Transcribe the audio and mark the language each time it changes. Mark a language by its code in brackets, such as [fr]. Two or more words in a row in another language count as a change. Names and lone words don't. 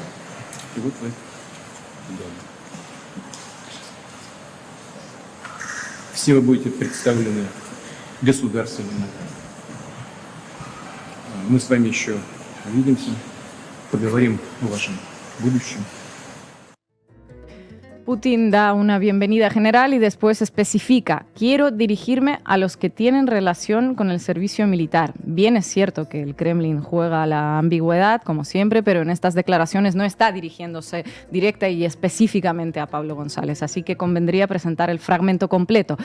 [ru] И вот вы дома. Все вы будете представлены государственным наградам. Мы с вами еще увидимся, поговорим о вашем будущем. [es] Putin da una bienvenida general y después especifica: quiero dirigirme a los que tienen relación con el servicio militar. Bien es cierto que el Kremlin juega a la ambigüedad, como siempre, pero en estas declaraciones no está dirigiéndose directa y específicamente a Pablo González, así que convendría presentar el fragmento completo.